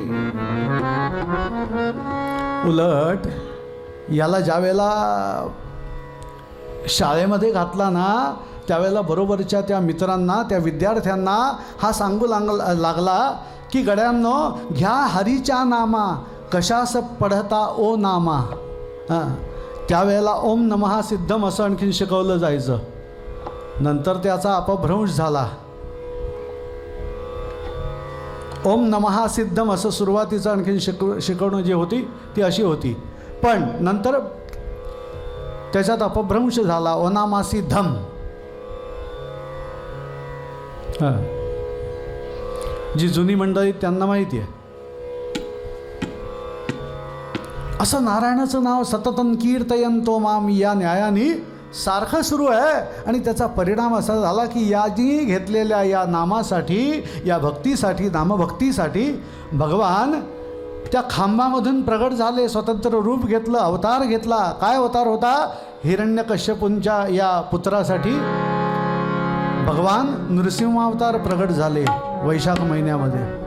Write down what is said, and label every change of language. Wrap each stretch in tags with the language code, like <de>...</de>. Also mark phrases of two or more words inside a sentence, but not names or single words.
<mr>उलट याला ज्यावेळेला शाळेमध्ये घातला ना, त्यावेळेला बरोबरच्या त्या मित्रांना, त्या विद्यार्थ्यांना हा सांगू लागला की गड्यांनो, घ्या हरीच्या नामा, कशास पढता ओ नामा. त्यावेळेला</mr> <sa>ओम नमः सिद्धम</sa> <mr>असं आणखीन शिकवलं जायचं. नंतर त्याचा अपभ्रंश झाला.</mr> <sa>ओम नमः सिद्धम</sa> <mr>असं सुरुवातीचं आणखीन शिकवणं जी होती ती अशी होती, पण नंतर त्याच्यात अपभ्रंश झाला. ओनामासी धम. जी जुनी मंडळी त्यांना माहिती आहे. असं नारायणाचं नाव</mr> <sa>सततं कीर्तयंतो माम</sa> <mr>या न्यायाने सारखं सुरू आहे. आणि त्याचा परिणाम असा झाला की याची घेतलेल्या या नामासाठी, या भक्तीसाठी, नामभक्तीसाठी भगवान त्या खांबामधून प्रगट झाले, स्वतंत्र रूप घेतलं, अवतार घेतला. काय अवतार होता? हिरण्यकश्यपूंच्या या पुत्रासाठी भगवान नृसिंहावतार प्रगट झाले वैशाख महिन्यामध्ये.</mr>